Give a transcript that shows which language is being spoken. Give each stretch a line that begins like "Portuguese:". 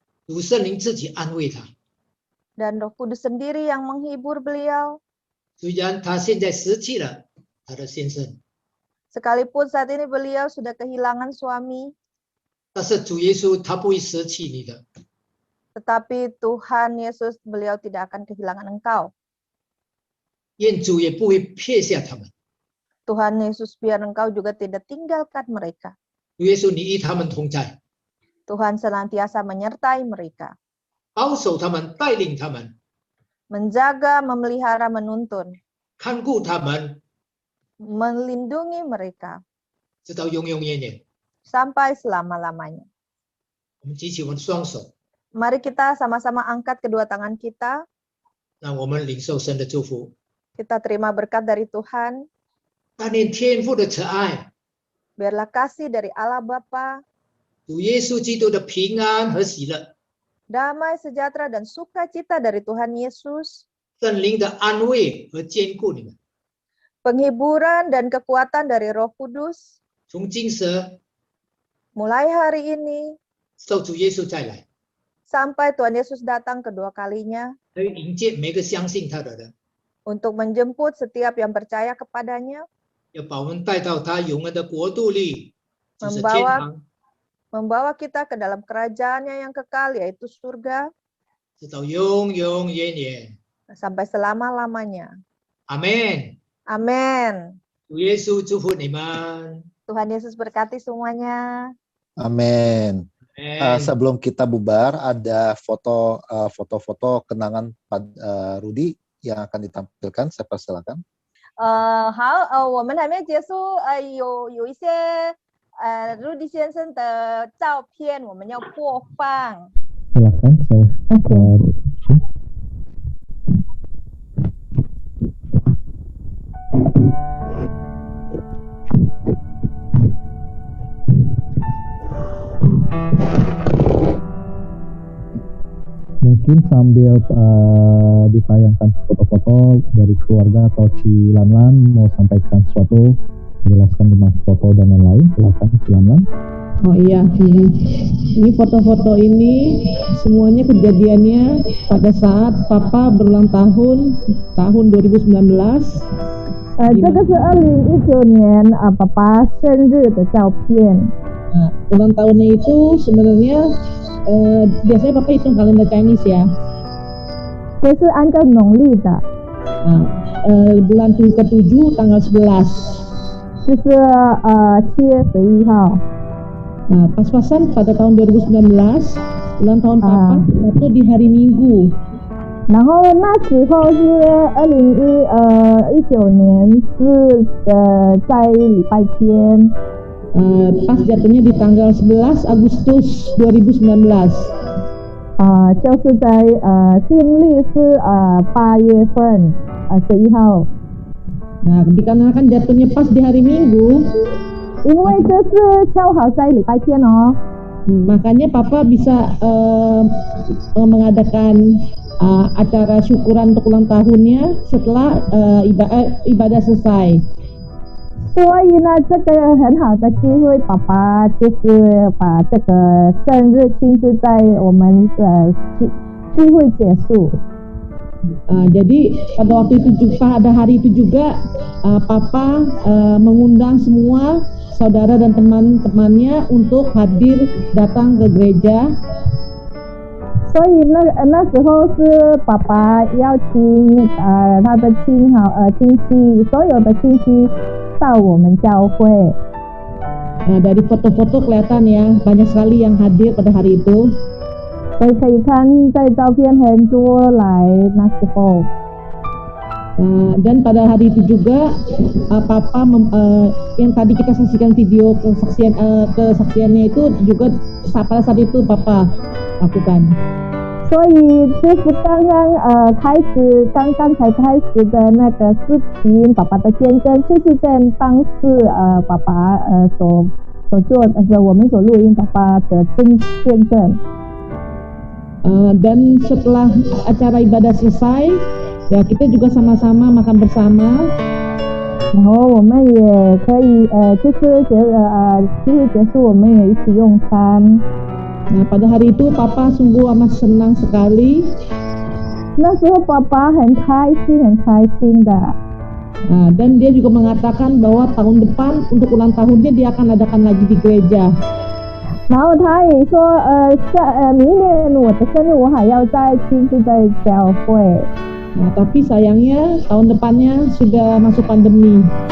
Chinese: 主圣灵自己安慰她，
Indonesian: dan Roh Kudus sendiri yang menghibur beliau.
Chinese: 虽然她现在失去了她的先生，
Indonesian: Sekalipun saat ini beliau sudah kehilangan suami,
Chinese: 但是主耶稣他不会舍弃你的。
Indonesian: tetapi Tuhan Yesus, beliau tidak akan kehilangan Engkau.
Chinese: 愿主也不会撇下他们。
Indonesian: Tuhan Yesus, biar Engkau juga tidak tinggalkan mereka.
Chinese: 主耶稣，你与他们同在，
Indonesian: Tuhan senantiasa menyertai mereka,
Chinese: 保守他们，带领他们，
Indonesian: menjaga, memelihara, menuntun,
Chinese: 看顾他们，
Indonesian: melindungi mereka
Chinese: 直到永永远远。
Indonesian: sampai selama-lamanya.
Chinese: 我们举起我们的双手，
Indonesian: Mari kita sama-sama angkat kedua tangan kita,
Chinese: 让我们领受神的祝福。
Indonesian: kita terima berkat dari Tuhan,
Chinese: 但愿天父的慈爱，
Indonesian: biarlah kasih dari Allah Bapa,
Chinese: 主耶稣基督的平安和喜乐，
Indonesian: damai sejahtera dan sukacita dari Tuhan Yesus,
Chinese: 圣灵的安慰和坚固你们，
Indonesian: penghiburan dan kekuatan dari Roh Kudus,
Chinese: 从今时
Indonesian: mulai hari ini
Chinese: 受主耶稣再来，
Indonesian: sampai Tuhan Yesus datang kedua kalinya,
Chinese: 来迎接每个相信他的人，
Indonesian: untuk menjemput setiap yang percaya kepadanya,
Chinese: 要把我们带到他永恒的国度里，就是天
Indonesian: membawa
Chinese: 堂，
Indonesian: membawa kita ke dalam kerajaannya yang kekal, yaitu surga,
Chinese: 直到永永远远。
Indonesian: sampai selama-lamanya.
Chinese: 阿门。
Indonesian: Amin.
Chinese: 主耶稣祝福你们。
Indonesian: Tuhan Yesus berkati semuanya. Amin. Sebelum kita bubar, ada foto-foto kenangan Rudi yang akan ditampilkan. Saya persilakan.
Chinese: 好，我们还没结束，有一些Rudi 先生的照片，我们要播放。
Indonesian: Silakan, saya mungkin sambil ditayangkan foto-foto dari keluarga atau Cilanlan mau sampaikan sesuatu, jelaskan tentang foto foto dan lain-lain. Silakan Silaman. Oh iya, ini foto-foto ini semuanya kejadiannya pada saat Papa berulang tahun 2019.
Chinese: 这个是2019年爸爸生日的照片。
Indonesian: Nah, ulang tahunnya itu sebenarnya biasanya Papa hitung kalender Chinese ya.
Chinese: 这是按照农历的，
Indonesian: Nah, bulan ke-7 tanggal 11.
Chinese: 就是7月11号。
Indonesian: Nah, pas-pasan pada tahun 2019 ulang tahun Papa itu di hari Minggu.
Chinese: 然后那时候是2019年是在礼拜天。
Indonesian: Pas jatuhnya di tanggal 11 Agustus 2019.
Chinese: 就是在新历是8月份11号。
Indonesian: Nah, dikarenakan jatuhnya pas di hari Minggu,
Chinese: 因为这是恰好在礼拜天哦，
Indonesian: makanya Papa bisa mengadakan acara syukuran untuk ulang tahunnya setelah ibadah selesai.
Chinese: 所以呢，这个很好的机会，爸爸就是把这个生日庆祝在我们的聚会结束。
Indonesian: Jadi pada waktu itu pada hari itu juga Papa mengundang semua saudara dan teman-temannya untuk hadir datang ke gereja.
Chinese: 所以那时候是爸爸邀请他的亲戚，所有的亲戚到我们教会。
Indonesian: Dari foto-foto kelihatan ya banyak sekali yang hadir pada hari itu.
Chinese: 所以可以看在照片很多来那时候。
Indonesian: Dan pada hari itu juga Papa yang tadi kita saksikan video kesaksiannya itu juga pada saat itu Papa lakukan.
Chinese: 所以这是刚刚才开始的那个视频，爸爸的见证就是在当时爸爸所做的，我们所录音爸爸的见证。
Indonesian: Dan setelah acara ibadah selesai, ya kita juga sama-sama makan bersama.
Chinese: 然后我们也可以就是聚会结束，我们也一起用餐。
Indonesian: Nah, pada hari itu Papa sungguh amat senang sekali.
Chinese: 那时候爸爸很开心的。
Indonesian: Nah, dan dia juga mengatakan bahwa tahun depan untuk ulang tahunnya dia akan adakan lagi di gereja.
Chinese: 然后他也说明年我的生日我还要再庆祝在教会。
Indonesian: Nah, tapi sayangnya tahun depannya sudah masuk pandemi.